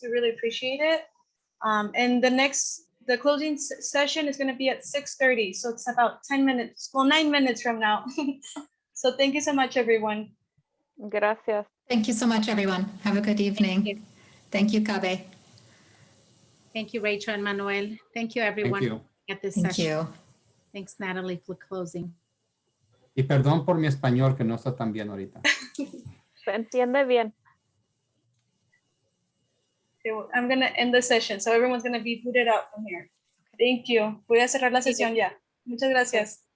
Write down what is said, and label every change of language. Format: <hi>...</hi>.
<en>We really appreciate it. And the closing session is going to be at 6:30, so it's about 10 minutes, well, 9 minutes from now. So thank you so much, everyone.</en> <es>Gracias.</es> <en>Thank you so much, everyone. Have a good evening. Thank you, Cabe. Thank you, Rachel and Manuel. Thank you, everyone. Thank you. At this Thank session. you. Thanks, Natalie, for closing.</en> <es>Y perdón por mi español que no está tan bien ahorita. Se entiende bien.</es> <en>I'm going to end the session, so everyone's going to be booted out from here. Thank you.</en> <es>Voy a cerrar la sesión ya. Muchas gracias.</es>